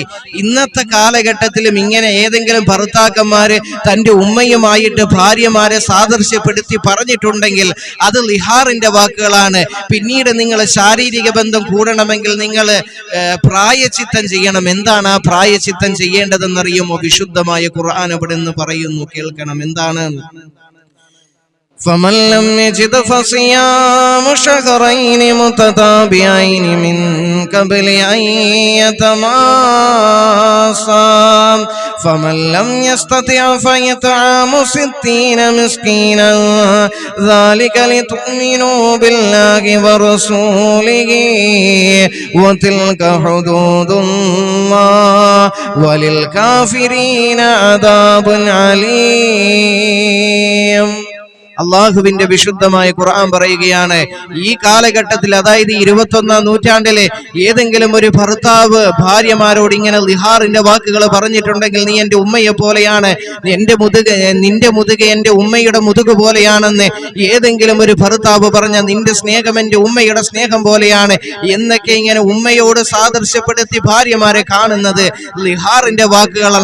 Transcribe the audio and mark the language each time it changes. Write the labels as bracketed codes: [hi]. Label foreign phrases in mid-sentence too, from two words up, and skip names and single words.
[ml] ഇന്നത്തെ കാലഘട്ടത്തിലും ഇങ്ങനെ ഏതെങ്കിലും ഭർത്താക്കന്മാര് തന്റെ ഉമ്മയുമായിട്ട് ഭാര്യമാരെ സാദൃശ്യപ്പെടുത്തി പറഞ്ഞിട്ടുണ്ടെങ്കിൽ അത് ലിഹാറിന്റെ വാക്കുകളാണ്. പിന്നീട് നിങ്ങൾ ശാരീരിക ബന്ധം കൂടണമെങ്കിൽ നിങ്ങൾ പ്രായച്ചിത്തം ചെയ്യണം. എന്താണ് ആ പ്രായച്ചിത്തം ചെയ്യേണ്ടതെന്നറിയുമോ? വിശുദ്ധമായ ഖുർആൻ അവിടെ നിന്ന് പറയുന്നു, കേൾക്കണം. എന്താണ്? [ar] فمن لم يجد فصيام شهرين متتابعين من قبل أن يتماسا فمن لم يستطع فإطعام 60 مسكينا ذلك لتؤمنوا بالله ورسوله وتلك حدود الله وللكافرين عذاب عليم. [ml] അള്ളാഹുവിന്റെ വിശുദ്ധമായ ഖുർആൻ പറയുകയാണ്, ഈ കാലഘട്ടത്തിൽ, അതായത് 21-ാം നൂറ്റാണ്ടിലെ ഏതെങ്കിലും ഒരു ഭർത്താവ് ഭാര്യമാരോട് ഇങ്ങനെ ലിഹാറിന്റെ വാക്കുകൾ പറഞ്ഞിട്ടുണ്ടെങ്കിൽ, നീ എൻ്റെ ഉമ്മയെ പോലെയാണ്, നിന്റെ മുതുക എൻ്റെ ഉമ്മയുടെ മുതുക പോലെയാണെന്ന് ഏതെങ്കിലും ഒരു ഭർത്താവ് പറഞ്ഞ, നിന്റെ സ്നേഹം എൻ്റെ ഉമ്മയുടെ സ്നേഹം പോലെയാണ് എന്നൊക്കെ ഇങ്ങനെ ഉമ്മയോട് സാദൃശ്യപ്പെടുത്തി ഭാര്യമാരെ കാണുന്നത് ലിഹാറിന്റെ വാക്കുകളാണ്.